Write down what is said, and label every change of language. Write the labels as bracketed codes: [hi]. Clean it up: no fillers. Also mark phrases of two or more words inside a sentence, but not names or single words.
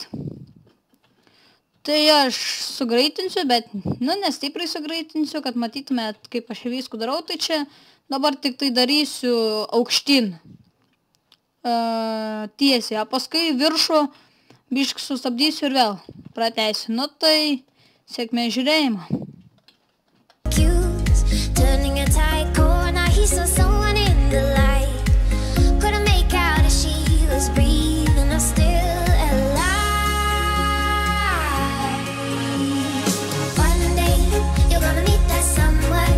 [lt] Tai aš sugreitinsiu, bet nestipriai sugreitinsiu, kad matytumėt, kaip aš viską darau. Tai čia dabar tik tai darysiu aukštyn tiesiai, o paskui viršų biškį sustabdysiu ir vėl pratęsiu. Nu tai sėkmės žiūrėjimo. [en] Turning a tight corner, he saw someone in the light. Couldn't make out if she was breathing or still alive. One day you're gonna meet that someone.